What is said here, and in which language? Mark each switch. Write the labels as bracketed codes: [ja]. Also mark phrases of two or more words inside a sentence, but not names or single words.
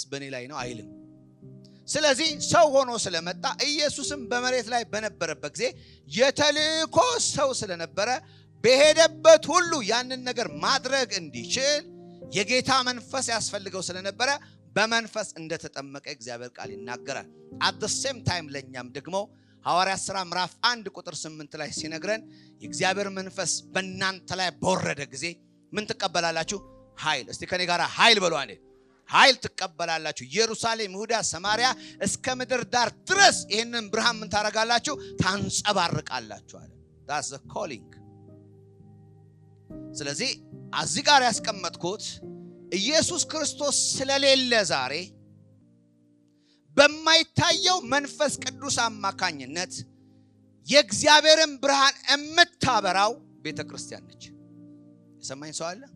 [am] በኔ ላይ ነው አይልም። ስለዚህ ሰው ሆኖ ስለመጣ ኢየሱስም በመሬት ላይ በነበረበት ጊዜ የተልእኮ ሰው ስለነበረ በሄደበት ሁሉ ያንን ነገር ማድረግ እንዲችል የጌታ መንፈስ ያስፈልገው ስለነበረ በመንፈስ እንደተጠመቀ እግዚአብሔር ቃል ይናገራል። [en] at the same time [am] ለኛም ደግሞ ሐዋርያት ሥራ ምዕራፍ 1:8 ላይ ሲነግረን የእግዚአብሔር መንፈስ በእናንተ ላይ በወረደ ጊዜ ምን ትቀበላላችሁ? ኃይል። እስቲ ከኔ ጋር ኃይል በሉ አንዴ። ኃይል ትቀበላላችሁ። ኢየሩሳሌም፣ ይሁዳ፣ ሰማርያ እስከ ምድር ዳር ድረስ ይሄንን ብርሃን ምን ታረጋላችሁ? ታንጸባርቃላችሁ አለ። [en] that's the calling። [am] ስለዚህ እዚህ ጋር ያስቀመጥኩት ኢየሱስ ክርስቶስ ስለሌለ ዛሬ በማይታየው መንፈስ ቅዱስ አማካኝነት የእግዚአብሔርን ብርሃን የምታበራው ቤተክርስቲያን ነች። የሰማኝ ሰው አለ?